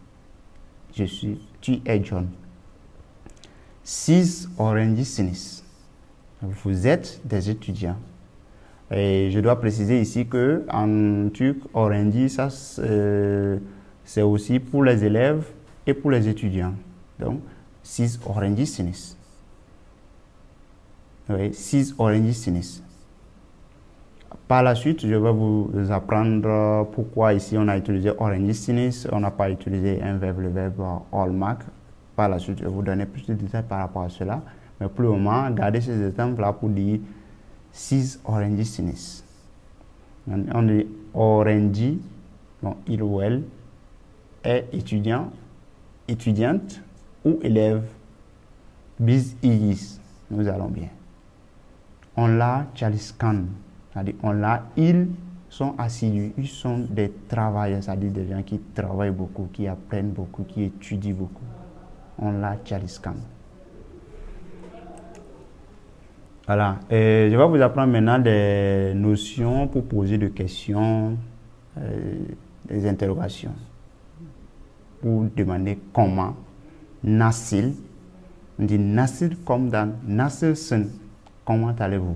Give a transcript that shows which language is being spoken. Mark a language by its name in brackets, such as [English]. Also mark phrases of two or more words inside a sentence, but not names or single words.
[French] Tu es John. [Turkish] Siz öğrencisiniz. [French] Vous êtes des étudiants. Et je dois préciser ici que en turc, öğrenci, ça c'est aussi pour les élèves et pour les étudiants. Donc, [Turkish] siz öğrencisiniz. Oui, siz öğrencisiniz. [French] Par la suite, je vais vous apprendre pourquoi ici on a utilisé öğrencisiniz, on n'a pas utilisé un verbe, le verbe olmak. Par la suite, je vais vous donner plus de détails par rapport à cela. Mais pour le moment, gardez ces exemples-là pour dire [Turkish] siz öğrencisiniz. [French] On dit öğrenci, bon, il ou elle est étudiant, étudiante ou élève. [Turkish] Biz iyiyiz, [French] nous allons bien. [Turkish] Onlar çalışkan, [French] c'est-à-dire onlar, ils sont assidus, ils sont des travailleurs, c'est-à-dire des gens qui travaillent beaucoup, qui apprennent beaucoup, qui étudient beaucoup. [Turkish] Onlar çalışkan. [French] Voilà, et je vais vous apprendre maintenant des notions pour poser des questions, des interrogations. Pour demander comment, nasıl, on dit nasıl comme dans nasılsın, comment allez-vous?